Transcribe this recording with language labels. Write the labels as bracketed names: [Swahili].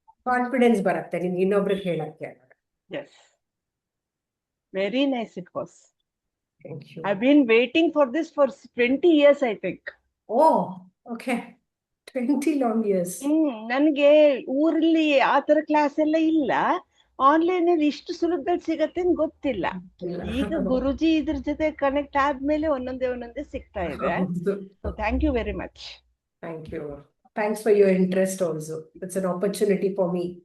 [Kannada] Confidence ಬರುತ್ತೆ ನಿಮ್ಗೆ ಇನ್ನೊಬ್ರಿಗೆ ಹೇಳಕ್ಕೆ. [English] Yes. Very nice it was. Thank you. I've been waiting for this for 20 years, I think. Oh, okay. 20 long years. [Kannada] ನನ್ಗೆ ಊರಲ್ಲಿ ಆ ತರ ಕ್ಲಾಸ್ ಎಲ್ಲ ಇಲ್ಲ. ಆನ್ಲೈನ್ ಅಲ್ಲಿ ಇಷ್ಟು ಸುಲಭದಲ್ಲಿ ಸಿಗತ್ತೆ ಅಂತ ಗೊತ್ತಿಲ್ಲ. ಈಗ ಗುರುಜಿ ಇದ್ರ ಜೊತೆ ಕನೆಕ್ಟ್ ಆದ್ಮೇಲೆ ಒಂದೊಂದೇ ಸಿಗ್ತಾ ಇದೆ. ಹೌದು. [English] So thank you very much. Thank you. Thanks for your interest also. It's an opportunity for me.